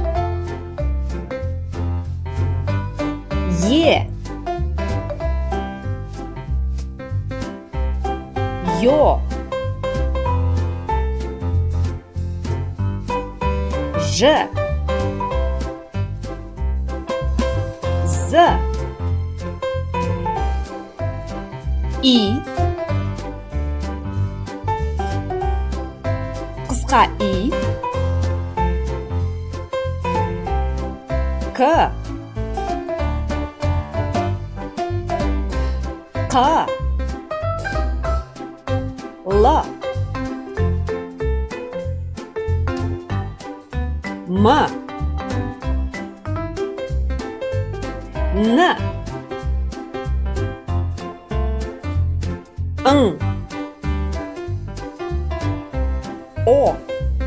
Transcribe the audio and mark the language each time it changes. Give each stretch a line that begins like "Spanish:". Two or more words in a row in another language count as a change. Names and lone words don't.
Kazakh: Е. Ё. Ж. З. И. Қысқа И. К. Қ. Л. М. Н. Ң. О.